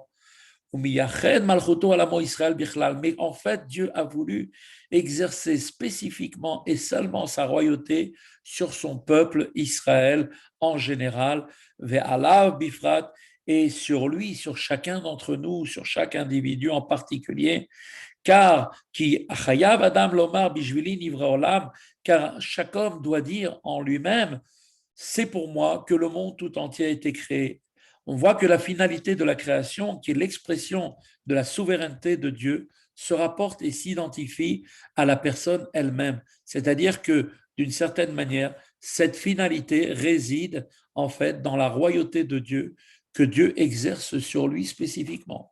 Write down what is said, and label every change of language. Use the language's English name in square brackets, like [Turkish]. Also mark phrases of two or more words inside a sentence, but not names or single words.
[French] Mais en fait, Dieu a voulu exercer spécifiquement et seulement sa royauté sur son peuple Israël en général, et sur lui, sur chacun d'entre nous, sur chaque individu en particulier, car [Hebrew] כי חייב אדם לומר בשבילי נברא עולם, [French] car chaque homme doit dire en lui-même, c'est pour moi que le monde tout entier a été créé. On voit que la finalité de la création, qui est l'expression de la souveraineté de Dieu, se rapporte et s'identifie à la personne elle-même. C'est-à-dire que, d'une certaine manière, cette finalité réside en fait dans la royauté de Dieu que Dieu exerce sur lui spécifiquement.